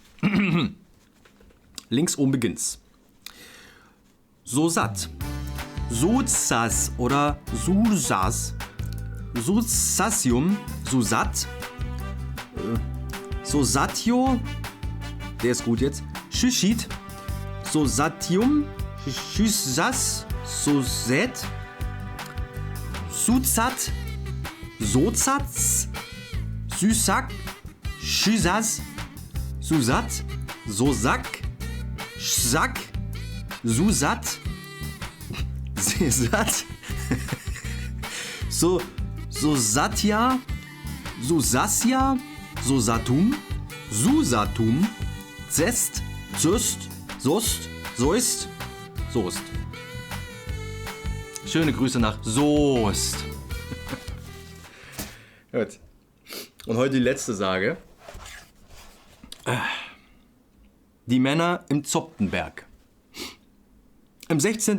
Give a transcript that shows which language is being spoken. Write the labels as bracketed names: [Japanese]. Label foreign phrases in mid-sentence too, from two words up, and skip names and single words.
[German] Links oben beginnt's. Sosat, Susas oder Susas, Susasium, Susat, Sosatio, der ist gut jetzt, Shishit, Sosatium, Shysas, Soset, Suzat, Sozatz, Süsak, Schysas, Susat, Sosak, Schsak, Susat, Sesat, Sosatja, Susasja, Sosatum, Susatum, Zest, Züst, Sust, Soist, Soest. Schöne Grüße nach Soest. Gut. Und heute die letzte Sage. Die Männer im Zoptenberg. Im 16.